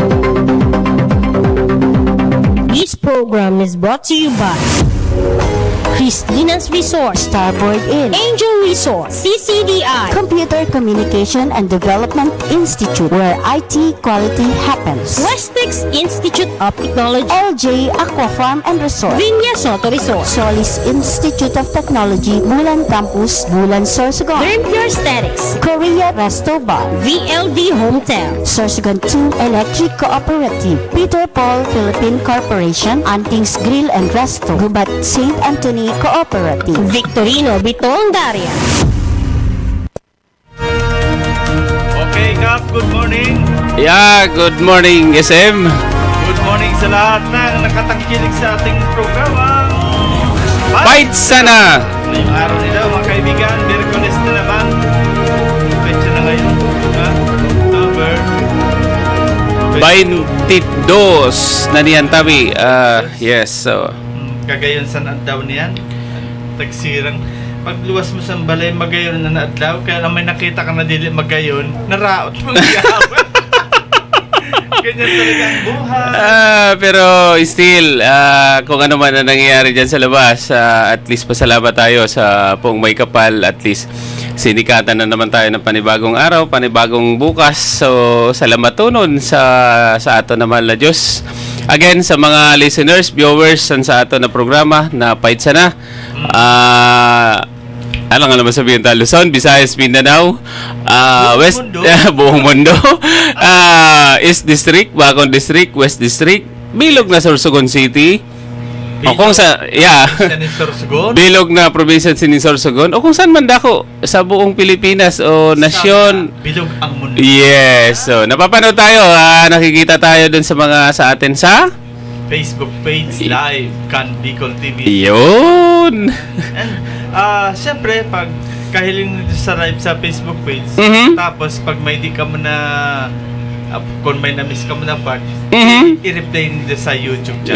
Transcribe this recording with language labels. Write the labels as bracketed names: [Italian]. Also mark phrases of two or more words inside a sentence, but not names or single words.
[English] Program is brought to you by Cristina's Resort, Starboard Inn, Angel Resort, CCDI, Computer Communication and Development Institute, where IT quality happens. Westex Institute of Technology, LJ Aqua Farm and Resort, Viña Soto Resort, Solis Institute of Technology, Bulan Campus, Bulan Sorsogon, Pure Aesthetics, Korea Resto Bar, VLD Hometel, Sorsogon 2 Electric Cooperative, Peter Paul Philippine Corporation, Antings Grill and Resto, Gubat St. Anthony Cooperative, Victorino Bitong Daria. Okay, Kap, good morning. Yeah, good morning, SM. [Filipino] Good morning sa lahat ng nakatangkilik sa ating programa. Fight sana! Ngayong araw nila, mga kaibigan, Miyerkules na naman. Petsa na ngayon, ha? October [Bikol] 22 na niyan tabi. [English] Yes, so... [Bikol] Kagayon sa naadlaw niyan. Tagsirang. Pagluwas mo sa balay, magayon na naadlaw. [Filipino] Kaya lang may nakita ka [Bikol] na dili magayon, naraot mo giyawin. [Filipino] Ganyan talaga ang buhay. [English] Pero still, [Filipino] kung ano man ang nangyayari dyan sa labas, at least pasalamat tayo sa Pong May Kapal. At least sinikatan na naman tayo ng panibagong araw, panibagong bukas. [Bikol] So salamat tunon sa ato naman na Diyos. Again, sa mga listeners, viewers sa ato na programa na Fight Sana. [Filipino] Ano nga naman sabihin tayo? Luzon, Visayas, Mindanao, West, buong mundo, East District, Bacon District, West District, [Bikol] Bilog na Sorsogon City, o kung sa, Bilog na probinsya ni Sorsogon, [Filipino] o kung saan man dako, sa buong Pilipinas o nasyon. Bilog ang mundo. [English] Yes, so [Filipino] napapanood tayo, nakikita tayo dun sa mga sa atin sa Facebook page live, Can Bicol TV. Yun! And siyempre, pag kahiling nyo sa live sa Facebook page, tapos pag may di ka mo na, kung may na-miss ka mo na part, i-replay nyo sa YouTube channel.